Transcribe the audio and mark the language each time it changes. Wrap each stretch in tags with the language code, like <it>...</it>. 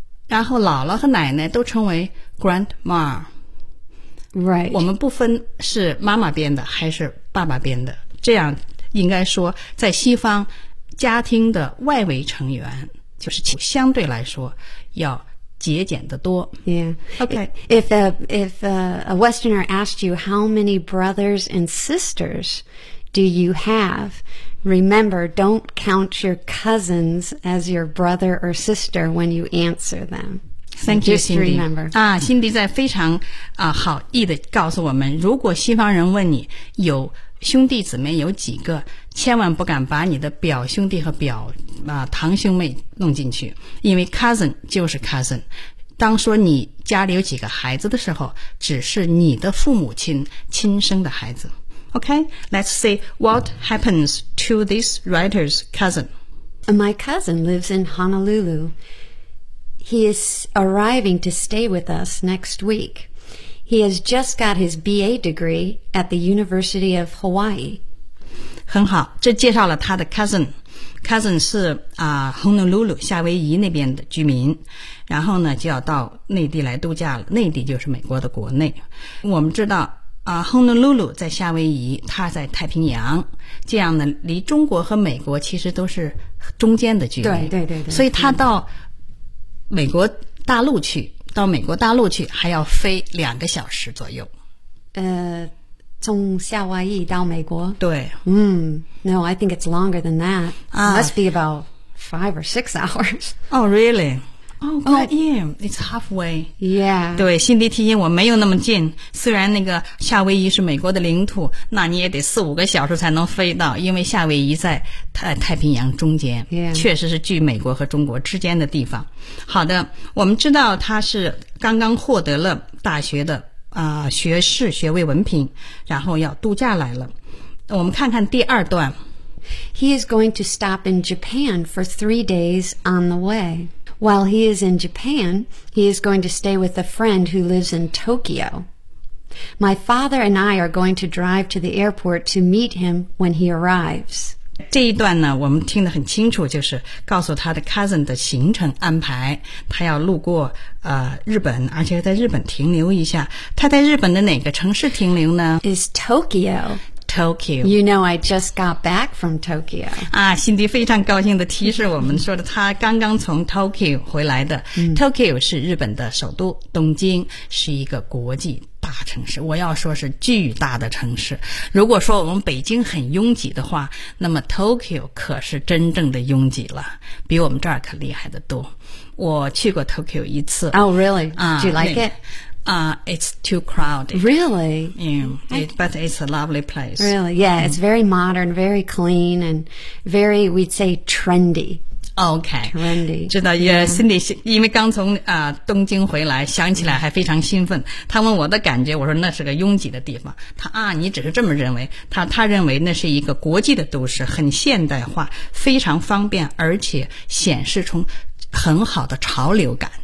<zh>然后姥姥和奶奶都称为 grandma,</zh> <en>Right.</en> <zh>我们不分是妈妈编的还是爸爸编的，这样应该说在西方家庭的外围成员就是相对来说要节俭的多。</zh> <en>Yeah. Okay. If a Westerner asked you how many brothers and sisters do you have, remember don't count your cousins as your brother or sister when you answer them Thank you, Cindy.</en> <zh>啊，辛迪在非常啊好意的告诉我们，如果西方人问你有兄弟姊妹有几个，千万不敢把你的表兄弟和表啊堂兄妹弄进去，因为 cousin 就是 cousin。当说你家里有几个孩子的时候，只是你的父母亲亲生的孩子。</zh> <en>Okay, let's see what happens to this writer's cousin. My cousin lives in Honolulu. He is arriving to stay with us next week. He has just got his BA degree at the University of Hawaii.</en> <zh>很好，这介绍了他的 cousin。Cousin 是啊、Honolulu 夏威夷那边的居民，然后呢就要到内地来度假了。内地就是美国的国内。我们知道啊、Honolulu 在夏威夷，它在太平洋，这样呢离中国和美国其实都是中间的距离。对对对对。所以他到美国大陆去，到美国大陆去还要飞两个小时左右。从夏威夷到美国？对。</zh> <en>No, I think it's longer than that.、Must be about 5 or 6 hours. Oh, really? Oh, oh yeah, it's halfway. Yeah.</en> <zh>对，心里提醒我没有那么近。虽然那个夏威夷是美国的领土，那你也得四五个小时才能飞到，因为夏威夷在 太平洋中间、</zh> <en>yeah.</en> <zh>确实是距美国和中国之间的地方。好的，我们知道他是刚刚获得了大学的学士学位文凭，然后要度假来了。我们看看第二段。</zh> <en>He is going to stop in Japan for 3 days on the way. While he is in Japan, he is going to stay with a friend who lives in Tokyo. My father and I are going to drive to the airport to meet him when he arrives.</en> <zh>这一段呢，我们听得很清楚，就是告诉他的 cousin 的行程安排，他要路过日本，而且在日本停留一下。他在日本的哪个城市停留呢？</zh> <en>Is Tokyo. Tokyo. You know, I just got back from Tokyo.</en> <zh>啊，辛迪非常高兴地提示我们说的，他刚刚从 Tokyo 回来的。 Tokyo 是日本的首都，东京是一个国际大城市，我要说是巨大的城市。如果说我们北京很拥挤的话，那么 Tokyo 可是真正的拥挤了，比我们这儿可厉害得多。我去过 Tokyo 一次。</zh> <en>Oh, really? Do you like it? It's too crowded. Really? But it's a lovely place. Really? Yeah, it's very modern, very clean, and very, we'd say, trendy. Okay. Trendy.</en> <zh>知道，也心里因为刚从东京回来，想起来还非常兴奋。他问我的感觉，我说那是个拥挤的地方。他啊，你只是这么认为。他认为那是一个国际的都市，很现代化，非常方便，而且显示出很好的潮流感。</zh>